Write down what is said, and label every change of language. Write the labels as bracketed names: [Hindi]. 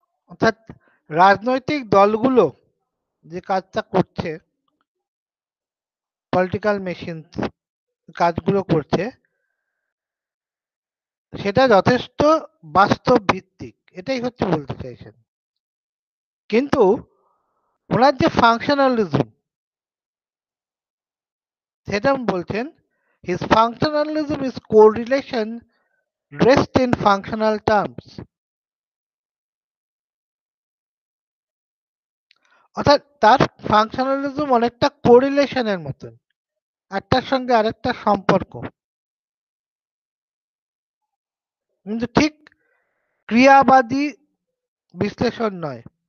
[Bangla] অর্থাৎ রাজনৈতিক দলগুলো যে কাজটা করছে, পলিটিক্যাল মেশিনস কাজগুলো করছে, সেটা যথেষ্ট বাস্তব ভিত্তিক, এটাই হচ্ছে বলতে চাইছেন। কিন্তু ওনার যে ফাংশনালিজম, সেটা বলছেন [English] his functionalism is correlation dressed in functional terms. [Bangla] অর্থাৎ তার ফাংশনালিজম অনেকটা কোরিলেশনের মতন, একটার সঙ্গে আরেকটা সম্পর্ক, কিন্তু ঠিক ক্রিয়াবাদী বিশ্লেষণ নয়।